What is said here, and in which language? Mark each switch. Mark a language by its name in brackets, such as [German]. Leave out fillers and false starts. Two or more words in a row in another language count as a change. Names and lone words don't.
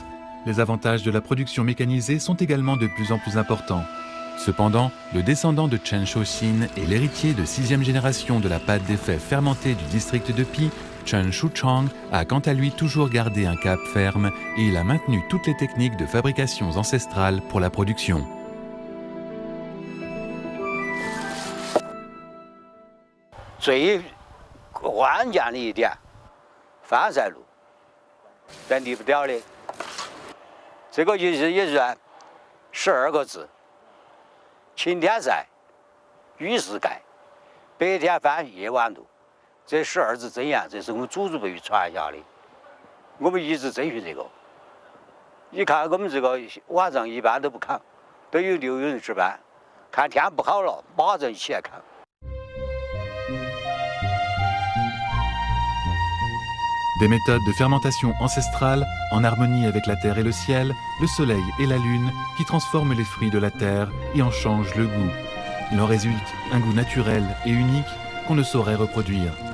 [French] Les avantages de la production mécanisée sont également de plus en plus importants. Cependant, le descendant de Chen Shouxin et l'héritier de 6e génération de la pâte des fèves fermentées du district de Pi, Chen Shuchang, a quant à lui toujours gardé un cap ferme et il a maintenu toutes les techniques de fabrication ancestrales pour la production. [Chinese] 最关键的一点，翻晒路，咱离不了的。这个也算12个字：晴天晒，雨时盖，白天翻，夜晚露。这12字真言，这是我们祖祖辈辈传下的，我们一直遵循这个。你看我们这个晚上一般都不看，都有人值班，看天不好了，马上起来看。 [French] Des méthodes de fermentation ancestrales, en harmonie avec la terre et le ciel, le soleil et la lune, qui transforment les fruits de la terre et en changent le goût. Il en résulte un goût naturel et unique qu'on ne saurait reproduire.